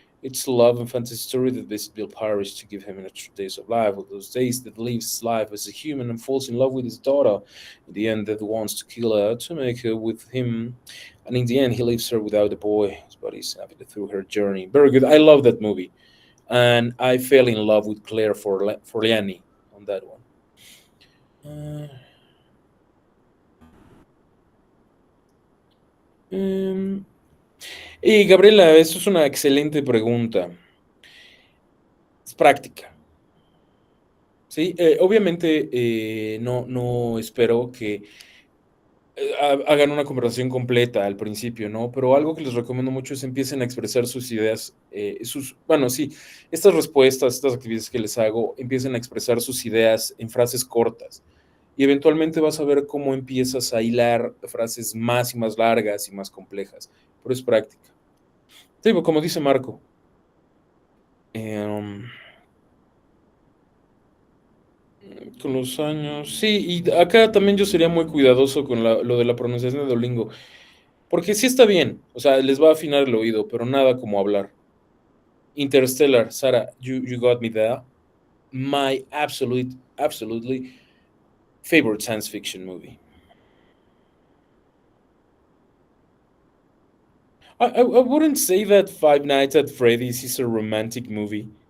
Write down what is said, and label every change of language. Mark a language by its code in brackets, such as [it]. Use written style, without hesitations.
[en] It's a love and fantasy story that visits Bill Parrish to give him an extra days of life, of those days that lives life as a human and falls in love with his daughter. In the end, that wants to kill her to make her with him, and in the end, he leaves her without a boy. His body's navigated through her journey. Very good. I love that movie, and I fell in love with Claire Forliani on that one. [es] Uh, em, y Gabriela, eso es una excelente pregunta. Es práctica. Sí, obviamente no espero que hagan una conversación completa al principio, ¿no? Pero algo que les recomiendo mucho es empiecen a expresar sus ideas, bueno, sí, estas respuestas, estas actividades que les hago, empiecen a expresar sus ideas en frases cortas. Y eventualmente vas a ver cómo empiezas a hilar frases más y más largas y más complejas. Pero es práctica. Sí, pues, como dice Marco. Con los años. Sí, y acá también yo sería muy cuidadoso con lo de la pronunciación de Duolingo. Porque sí está bien, o sea, les va a afinar el oído, pero nada como hablar. [en] Interstellar, Sarah, you got me there. My absolutely favorite science fiction movie. I wouldn't say that Five Nights at Freddy's is a romantic movie.